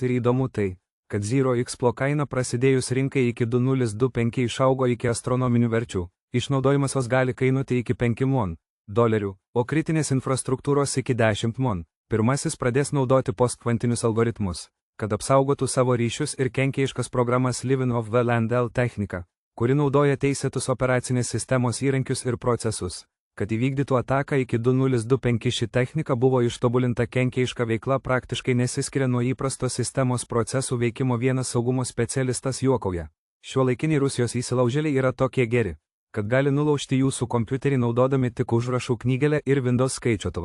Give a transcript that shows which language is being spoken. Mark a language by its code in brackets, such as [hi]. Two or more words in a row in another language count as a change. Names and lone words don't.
[lt] Ir įdomu tai, kad [en] Zero Explo [lt] kaina prasidėjus rinkai iki 2025 išaugo iki astronominių verčių. Išnaudojimas jos gali kainuoti iki 5 milijonų $, o kritinės infrastruktūros iki 10 milijonų. Pirmasis pradės naudoti postkvantinius algoritmus, kad apsaugotų savo ryšius ir kenkėjiškas programas. [en] Living of the Land [lt] L technika, kuri naudoja teisėtus operacinės sistemos įrankius ir procesus, kad įvykdytų ataką. Iki 2025 ši technika buvo ištobulinta. Kenkėjiška veikla praktiškai nesiskiria nuo įprastos sistemos procesų veikimo. Vienas saugumo specialistas juokauja: šiuolaikiniai Rusijos įsilaužėliai yra tokie geri, kad gali nulaužti jūsų kompiuterį naudodami tik užrašų knygelę ir Windows skaičiuotuvą.